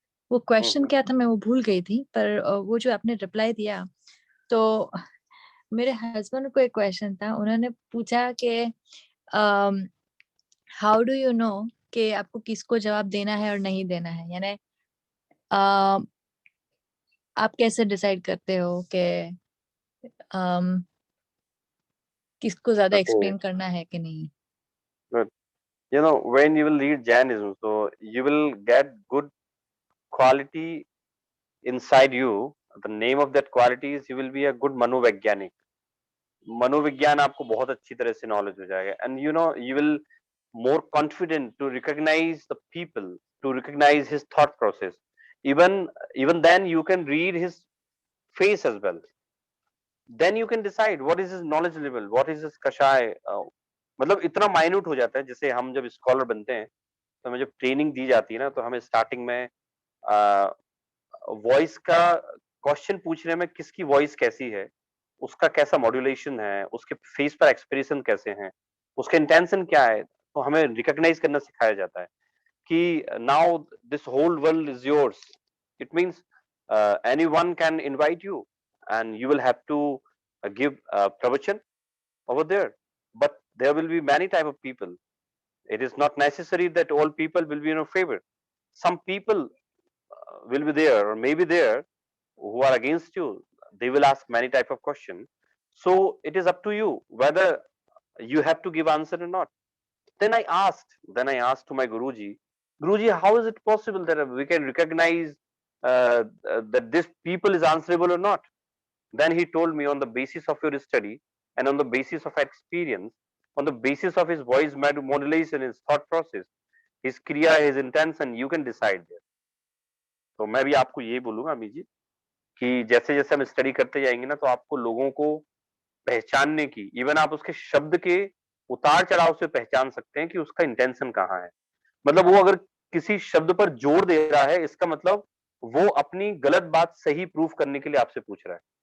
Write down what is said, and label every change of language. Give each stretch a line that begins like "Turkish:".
Hindi: वो क्वेश्चन क्या था मैं वो भूल गई थी, पर वो जो आपने रिप्लाई दिया तो मेरे हस्बैंड को एक क्वेश्चन था, उन्होंने पूछा कि
English: how do you know
Hindi: कि आपको किसको जवाब देना है और नहीं देना है, यानी आप कैसे डिसाइड करते हो कि किसको ज्यादा
English: Okay,
Hindi: एक्सप्लेन करना है कि नहीं?
English: good. When you will read Jainism, so you will get good quality inside you. The name of that quality is you will be a good मनोवैज्ञानिक।
Hindi: मनोविज्ञान आपको बहुत अच्छी तरह से नॉलेज हो जाएगा,
English: and you will more confident to recognize the people to recognize his thought process. Even then you can read his face as well. Then you can decide what is his knowledge level, what is his
Hindi: कषाय मतलब इतना minute हो जाता है. जैसे हम जब scholar बनते हैं तो हमें जब ट्रेनिंग दी जाती है ना, तो हमें स्टार्टिंग में वॉइस का क्वेश्चन पूछने में किसकी वॉइस कैसी है, उसका कैसा मॉड्यूलेशन है, उसके फेस पर एक्सप्रेशन कैसे हैं, उसका इंटेंशन क्या है, तो हमें रिकॉग्नाइज करना सिखाया जाता है कि
English: Now this whole world is yours. It means anyone can invite you and you will have to give pravachan over there, but there will be many type of people. It is not necessary that all people will be in your favor. Some people will be there or maybe there who are against you. They will ask many type of questions, so it is up to you whether you have to give answer or not. Then I asked to my Guruji, how is it possible that we can recognize that this people is answerable or not? Then he told me, on the basis of your study and on the basis of experience, on the basis of his voice modulation, his thought process, his kriya, his intention, you can decide there.
Hindi: तो मैं भी आपको ये बोलूंगा अमी जी कि जैसे जैसे हम स्टडी करते जाएंगे ना, तो आपको लोगों को पहचानने की, इवन आप उसके शब्द के उतार चढ़ाव से पहचान सकते हैं कि उसका इंटेंशन कहाँ है. मतलब वो अगर किसी शब्द पर जोर दे रहा है, इसका मतलब वो अपनी गलत बात सही प्रूफ करने के लिए आपसे पूछ रहा है.